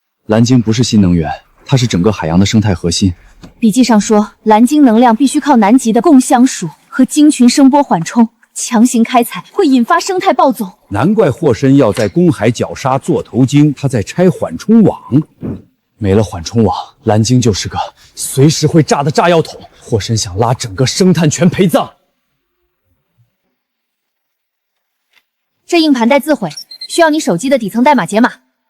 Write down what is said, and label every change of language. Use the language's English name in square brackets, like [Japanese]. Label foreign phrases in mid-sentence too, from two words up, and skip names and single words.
[Chinese] 蓝晶不是新能源，它是整个海洋的生态核心。笔记上说，蓝晶能量必须靠南极的共相属和鲸群声波緩冲，強行開採會引發生態暴走。難怪霍申要在公海絞殺座頭鯨，他在拆緩衝網。沒了緩衝網，藍鯨就是個隨時會炸的炸藥桶。霍申想拉整個生態全陪葬。這硬盤待自毀，需要你手機的底層代碼解碼。